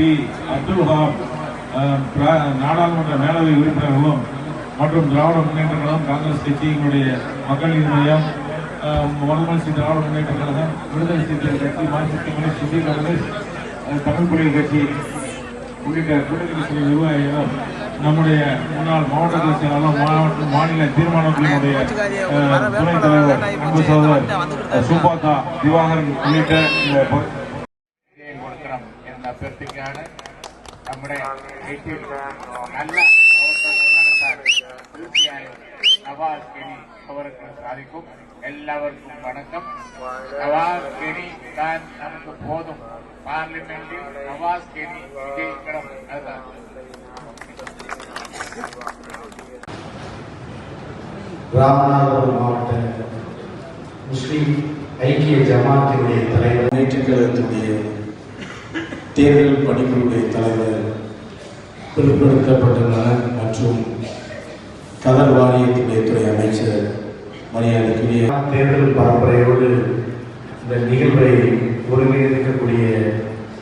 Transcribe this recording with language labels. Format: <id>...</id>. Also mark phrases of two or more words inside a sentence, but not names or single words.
<ta>அப்துல் வஹாப் நாடாளுமன்ற மேலவை உறுப்பினர்களும் மற்றும் திராவிட முன்னேற்ற கழகம், காங்கிரஸ் கட்சி, எங்களுடைய மக்கள் நீதி மையம், மறுமலர்ச்சி திராவிட முன்னேற்ற கழகம், விடுதலை சிறுத்தைகள் கட்சி, மார்க்சிஸ்ட் கம்யூனிஸ்ட், இந்திய கம்யூனிஸ்ட், தமிழ் புலிகள் கட்சி உள்ளிட்ட கூட்டணி கட்சி நிர்வாகிகளும், நம்முடைய முன்னாள் மாவட்ட செயலாளர் மாநில தீர்மான குழுவினுடைய துணைத் தலைவர் அன்பு சகோதரர் சுபாதா திவாகரன் உள்ளிட்ட</ta> <ml>കൊടുക്കണം എന്ന അഭ്യർത്ഥിക്കുകയാണ്. നമ്മുടെ നല്ല പ്രവർത്തനങ്ങൾ നടത്താൻ തീർച്ചയായും നവാസ് കെനി അവർക്ക് സാധിക്കും. എല്ലാവർക്കും വണക്കം. നവാസ് കെനി</ml> <ta>தான் நமக்கு போதும்.</ta> <ml>പാർലമെന്റിൽ നവാസ് കെനി വിജയിക്കണം.</ml> <ta>அதுதான் ராமநாதபுரம் மாவட்ட முஸ்லிம் ஐக்கிய ஜமாத்தினுடைய தலைவர், முன்னேற்றக் கழகத்தினுடைய தேர்தல் பணிக்குழுடைய தலைவர், பிற்படுத்தப்பட்ட நலன் மற்றும் கதர் வாரியத்துடைய துறை அமைச்சர், மரியாதைக்குரிய தேர்தல் பரப்புரையோடு இந்த நிகழ்வை ஒருங்கிணைக்கக்கூடிய</ta>